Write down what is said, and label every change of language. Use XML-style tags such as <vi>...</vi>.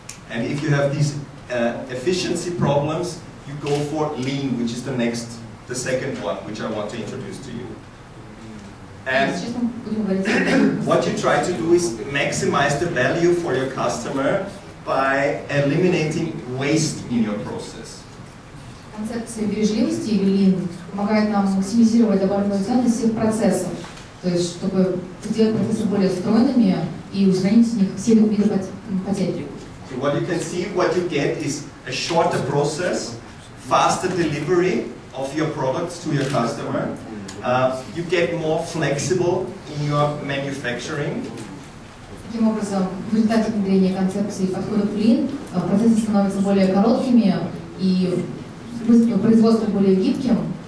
<en>And if you have these efficiency problems, you go for Lean, which is the second one, which I want to introduce to you. And what you try to do is maximize the value for your customer by eliminating waste in your process.</en> <ru>Концепция бережливости или Lean помогает нам максимизировать добавленную ценность всех процессов, то есть чтобы сделать процессы более стройными и устранить из них все виды потерь.</ru> <en>So what you can see, what you get is a shorter process, faster delivery of your products to your customer. You get more flexible in your manufacturing.</en> <ru>Таким образом, в результате внедрения концепции подходов Lean процессы становятся более короткими и производство более гибким.</ru>